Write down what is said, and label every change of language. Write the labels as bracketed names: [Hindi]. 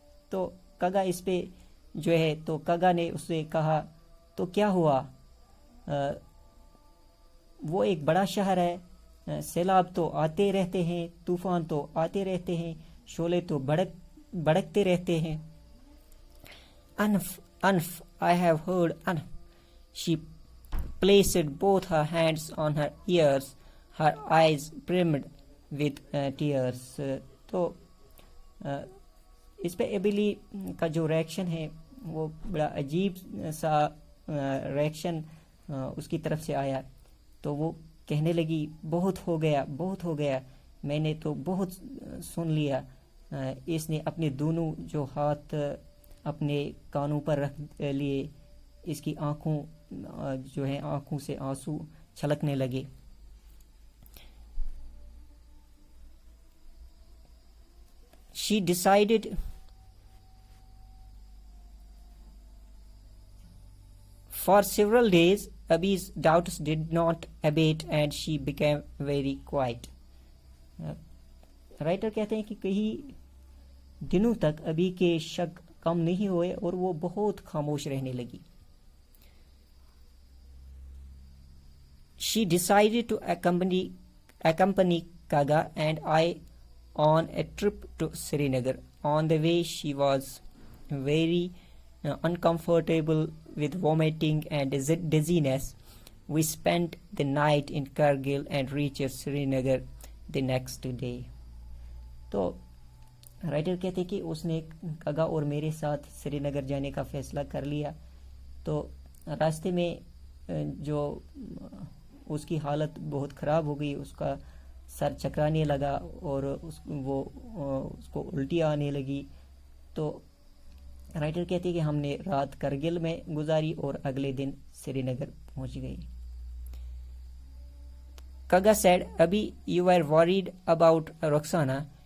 [Hindi] तो कगा इस पे जो है, तो कगा ने उससे कहा तो क्या हुआ, वो एक बड़ा शहर है, सैलाब तो आते रहते हैं, तूफान तो आते रहते हैं, शोले तो भड़कते रहते हैं. [English] Anf, I have heard. Anf. She placed both her hands on her ears, her eyes brimmed with tears. [Hindi] तो इस पे एबिली का जो रिएक्शन है वो बड़ा अजीब सा रिएक्शन उसकी तरफ से आया. तो वो कहने लगी, बहुत हो गया, बहुत हो गया, मैंने तो बहुत सुन लिया. इसने अपने दोनों जो हाथ अपने कानों पर रख लिए, इसकी आंखों जो है, आंखों से आंसू छलकने लगे. [English] She decided for several days. Abhi's doubts did not abate and she became very quiet. [Hindi] Writer कहते हैं कि कई दिनों तक अभी के शक कम नहीं हुए और वो बहुत खामोश रहने लगी. [English] She decided to accompany Kaga and I on a trip to Srinagar. On the way, she was very uncomfortable with vomiting and dizziness. We spent the night in Kargil and reached Srinagar the next day. [Hindi] तो writer कहते कि उसने कगा और मेरे साथ श्रीनगर जाने का फैसला कर लिया. तो रास्ते में जो उसकी हालत बहुत ख़राब हो गई, उसका सर चकराने लगा और उसको उल्टी आने लगी. तो राइटर कहते कि हमने रात करगिल में गुजारी और अगले दिन श्रीनगर पहुंच गई. [English] Kaga said, Abhi, you were worried about Roxana.